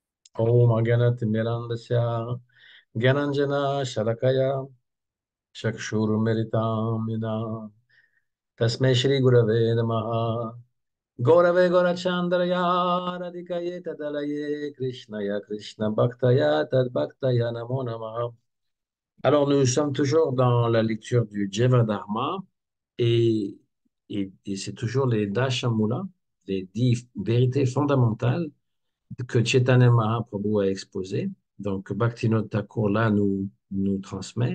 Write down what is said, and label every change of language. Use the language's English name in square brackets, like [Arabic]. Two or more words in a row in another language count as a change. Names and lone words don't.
[Sanskrit] Om Ganat Mirandasya Gananjana Shalakaya Chakshurumiritam Tasmai Shri Gurave Namaha Gaurave Gaurachandraya Radhikaye Tadalaye Krishnaya Krishna Bhaktaya Tad Bhaktaya Namo Namaha. [French] Alors, nous sommes toujours dans la lecture du Jivadharma et, et c'est toujours les Dashamula, les 10 vérités fondamentales que Chaitanya Mahaprabhu a exposées. Donc, Bhaktivinoda Thakur, là, nous transmet.